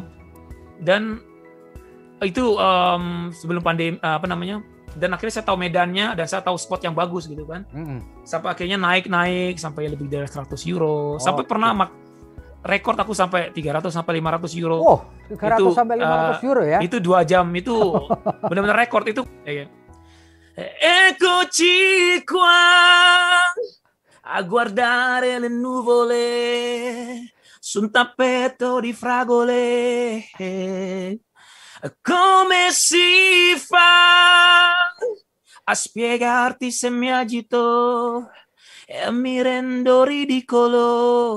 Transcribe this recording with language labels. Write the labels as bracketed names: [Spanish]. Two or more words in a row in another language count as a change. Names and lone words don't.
[Indonesian] Dan itu sebelum pandemi dan akhirnya saya tahu medannya dan saya tahu spot yang bagus gitu kan. Sampai akhirnya naik sampai lebih dari 100 euro. Sampai pernah rekor aku sampai 300 sampai 500 euro. 300 sampai 500 euro ya. Itu 2 jam itu benar-benar rekor itu. [Italian] Eccoci qua a guardare le nuvole su un tappeto di fragole. Come si fa a spiegarti se mi agito e mi rendo ridicolo?